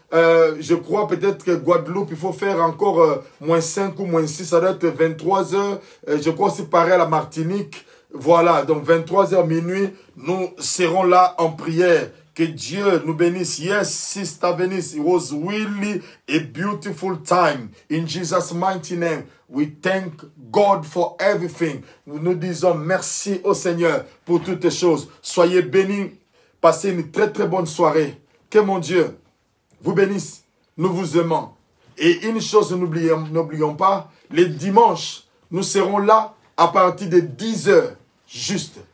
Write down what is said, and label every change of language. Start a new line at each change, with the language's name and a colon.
French: Je crois peut-être que Guadeloupe, il faut faire encore -5 ou -6, ça doit être 23h. Je crois aussi pareil à la Martinique. Voilà, donc 23h minuit, nous serons là en prière. Que Dieu nous bénisse.
English: Yes, Sister Venice, it was really a beautiful time. In Jesus' mighty name, we thank God for everything.
French: Nous disons merci au Seigneur pour toutes les choses. Soyez bénis. Passez une très très bonne soirée. Que mon Dieu vous bénisse. Nous vous aimons. Et une chose, n'oublions pas, les dimanches, nous serons là à partir de 10h juste.